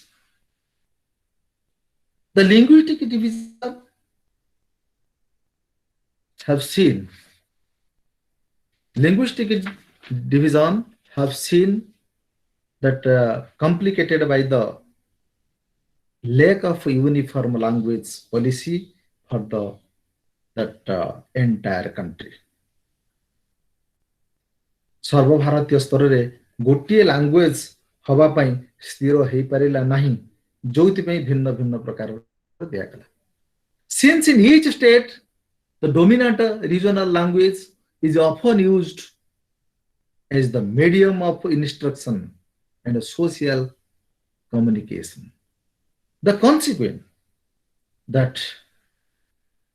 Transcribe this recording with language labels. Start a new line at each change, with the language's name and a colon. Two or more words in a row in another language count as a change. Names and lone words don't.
English: The linguistic division have seen that complicated by the lack of uniform language policy for that entire country.
Odia: ସର୍ବଭାରତୀୟ ସ୍ତରରେ ଗୋଟିଏ ଲାଙ୍ଗୁଏଜ ହବା ପାଇଁ ସ୍ଥିର ହେଇପାରିଲା ନାହିଁ, ଯୋଉଥିପାଇଁ ଭିନ୍ନ ଭିନ୍ନ ପ୍ରକାର ଦିଆଗଲା.
English: Since in each state the dominant regional language is often used as the medium of instruction and social communication, the consequence that